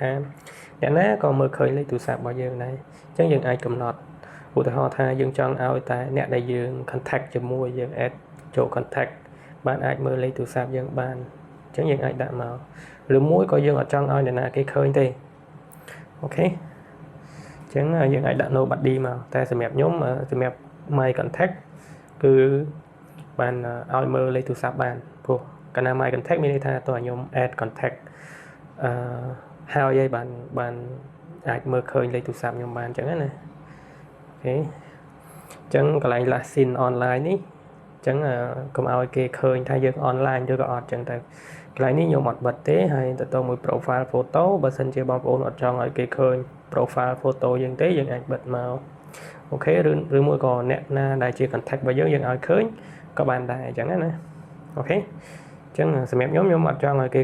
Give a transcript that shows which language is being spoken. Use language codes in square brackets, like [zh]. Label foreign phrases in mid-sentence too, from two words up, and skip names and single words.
[km] ថាអ្នកណាក៏មើលឃើញលេខទូរស័ព្ទរបស់យើងដែរអញ្ចឹងយើងអាចកំណត់ឧទាហរណ៍ថាយើងចង់ឲ្យតែអ្នកដែលយើង contact ជាមួយយើង add ចូល contact បានអាចមើលលេខទូរស័ព្ទយើងបានអញ្ចឹងយើងអាចដាក់មកឬមួយក៏យើងអត់ចង់ឲ្យអ្នកណាគេឃើញទេអូខេអញ្ចឹងយើងអាចដាក់ nobody មកតែសម្រាប់ខ្ញុំសម្រាប់ [en] my contact [km] គឺបានឲ្យមើលលេខទូរស័ព្ទបានព្រោះកាលណា [en] my contact [km] មានន័យថាតើខ្ញុំ [en] add contact [km] ហើយបានអាចមើលឃើញលេខទូរស័ព្ទខ្ញុំបានអញ្ចឹងណាអូខេអញ្ចឹងកន្លែង [en] last seen online [km] នេះអញ្ចឹងកុំឲ្យគេឃើញថាយើង online ឬក៏អត់អញ្ចឹងទៅកន្លែងនេះខ្ញុំអត់បិទទេហើយទៅទៅមួយ [en] profile photo [km] បើសិនជាបងប្អូនអត់ចង់ឲ្យ គេឃើញ [en] profile photo [km] យើងទេយើងអាចបិទមកអូខេឬមួយក៏អ្នកណាដែលជា contact របស់យើងឲ្យឃើញក៏បានដែរអញ្ចឹងណាអូខេអញ្ចឹងសម្រាប់ខ្ញុំអត់ចង់ឲ្យគេ